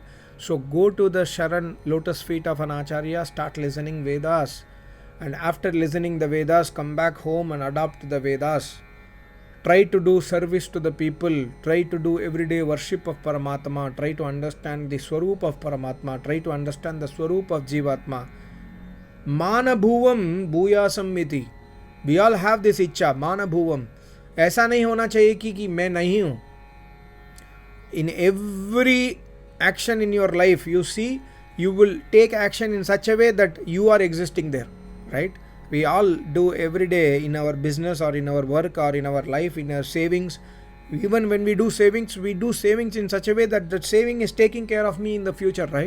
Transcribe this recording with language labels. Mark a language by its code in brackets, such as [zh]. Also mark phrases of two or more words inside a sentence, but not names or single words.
[en] So go to the Sharan, lotus feet of an Acharya, start listening Vedas, and after listening the Vedas, come back home and adopt the Vedas. Try to do service to the people. Try to do everyday worship of Paramatma. Try to understand the Swarup of Paramatma. Try to understand the Swarup of Jivatma. [sa] Mana bhuvam bhuyasam miti. [en] We all have this ichcha, [sa] mana bhuvam. [hi] ऐसा नहीं होना चाहिए कि मैं नहीं हूँ. [en] In every action in your life, you see, you will take action in such a way that you are existing there, right? We all do every day in our business or in our work or in our life, in our savings. Even when we do savings in such a way that that saving is taking care of me in the future, right?